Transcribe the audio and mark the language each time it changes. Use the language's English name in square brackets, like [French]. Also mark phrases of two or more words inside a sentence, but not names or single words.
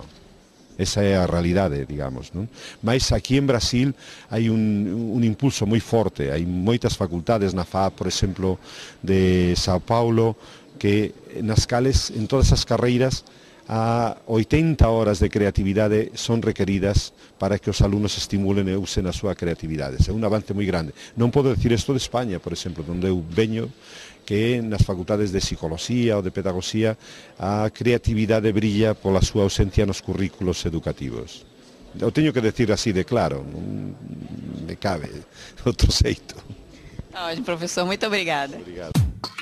[Galician] Esa é a realidade, digamos, non? Mas aquí en Brasil hai un impulso moi forte, hai moitas facultades na FAP, por exemplo, de São Paulo, que nas cales, en todas as carreiras, a 80 horas de creatividade son requeridas para que os alumnos estimulen e usen a súa creatividade. É un avance moi grande. Non podo decir isto de España, por exemplo, onde eu veño, que nas facultades de psicología ou de pedagogía a creatividade brilla pola súa ausencia nos currículos educativos. O teño que decir así de claro, non me cabe outro xeito. [Portuguese] Ótimo, professor, muito obrigada. Obrigado.